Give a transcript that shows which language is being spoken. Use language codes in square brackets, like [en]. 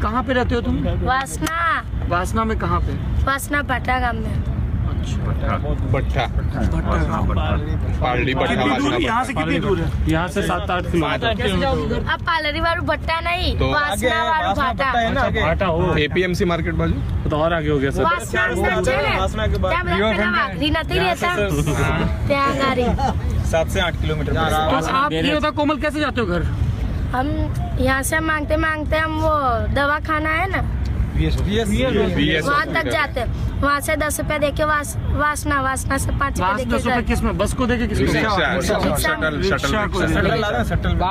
[hi] कहाँ पे रहते हो तुम? वासना वासना में कहाँ पे? वासना भाटा गांव में। भट्टा भट्टा गाँव। पालड़ी भट्टा कितनी दूर, यहाँ से कितनी दूर है? यहाँ से 7-8 किलोमीटर। अब पालरी वालू भट्टा नहीं, तो वासना वालू भाटा। भाटा हो एपीएमसी मार्केट बाजू तो और आगे हो गया सर। [gu] વાસના છે ને ત્યાં બધા પેલા વાઘરી નથી રહેતા ત્યાં ગાડી [hi] 7 से 8 किलोमीटर तो आप ये बताओ कोमल कैसे जाते हो घर? हम यहाँ से मांगते मांगते हम वो दवा खाना है ना वहाँ तक जाते हैं, वहाँ से 10 रुपए देके वासना से 5 रुपए वास देके 10 रुपए घर। किस में? बस को देके किसको? Shuttle rickshaw.